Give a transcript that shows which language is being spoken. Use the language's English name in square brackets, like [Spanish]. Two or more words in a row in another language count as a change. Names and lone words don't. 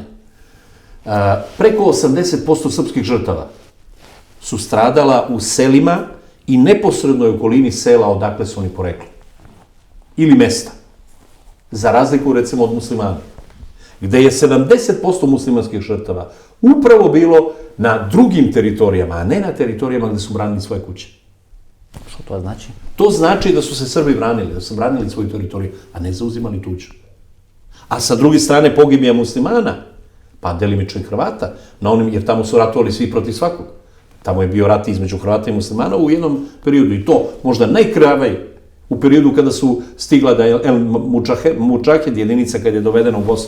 [Serbian] Preko 80% srpskih žrtava su stradala u selima i neposrednoj okolini sela odakle su oni porekli. Ili mesta. Za razliku, recimo, od muslimana. Gde je 70% muslimanskih žrtava upravo bilo na drugim teritorijama, a ne na teritorijama gde su branili svoje kuće. [Macedonian] Што тоа значи? [Serbian] To znači da su se Srbi branili, da su branili svoju teritoriju, a ne zauzimali tuđu. A sa druge strane pogibija muslimana, pa delimično i Hrvata, jer tamo su ratovali svi protiv svakog. Tamo je bio rat između Hrvata i muslimana u jednom periodu i to možda najkrvaviji u periodu kada su stigla da El Mudžahed jedinica kad je dovedena u Bosnu.